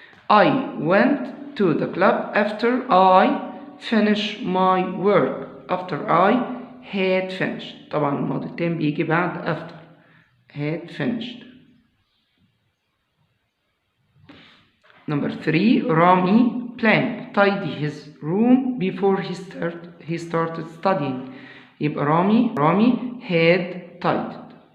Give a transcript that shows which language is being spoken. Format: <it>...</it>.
<en>I went to the club after I finished my work. After I had finished.</en> <ar>طبعا الماضي التام بيجي بعد</ar> <en>after had finished. Number 3, Rami blank tidy his room before he started studying.</en> <ar>يبقى</ar> <en>Rami had tidied.</en>